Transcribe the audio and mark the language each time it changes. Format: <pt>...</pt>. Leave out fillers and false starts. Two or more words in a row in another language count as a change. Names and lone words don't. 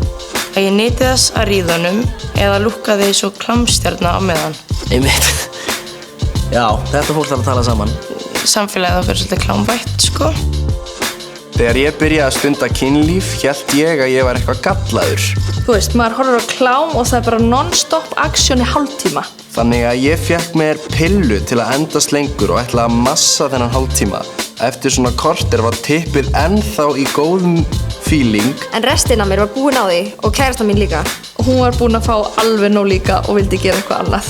<is>Að ég nyti þess að ríða honum eða lúkkaði svo klámstjarna á meðan. Einmitt. Já, þetta fólk þarf að tala saman. Samfélagið okkar er svolítið klámvætt, sko. Þegar ég byrjaði að stunda kynlíf hélt ég að ég var eitthvað gallaður. Þú veist, maður horfir á klám og það er bara</is> <en>non-stop action</en> <is>í hálftíma. Þannig að ég fékk mér pillu til að endast lengur og ætlaði að massa þennan hálftíma. Eftir svona korter var tippið ennþá í góðum feeling. En restin af mér var búin á því og kærastan mín líka. Og hún var búin að fá alveg nóg líka og vildi gera eitthvað annað.</is>